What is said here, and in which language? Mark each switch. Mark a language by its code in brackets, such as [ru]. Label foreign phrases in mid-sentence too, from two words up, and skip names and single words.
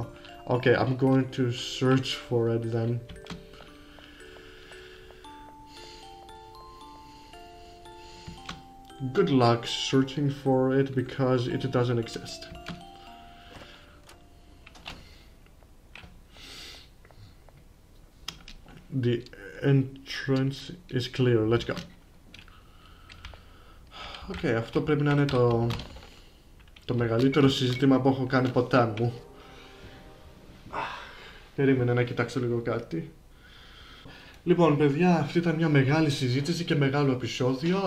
[en] Okay, I'm going to search for it then. Good luck searching for it because it doesn't exist. The entrance is clear. Let's go. [el] Okay, αυτό πρέπει να είναι το μεγαλύτερο συζήτημα που έχω κάνει ποτέ μου. Περίμενε να κοιτάξω λίγο κάτι. Λοιπόν, παιδιά, αυτή ήταν μια μεγάλη συζήτηση και μεγάλο επεισόδιο.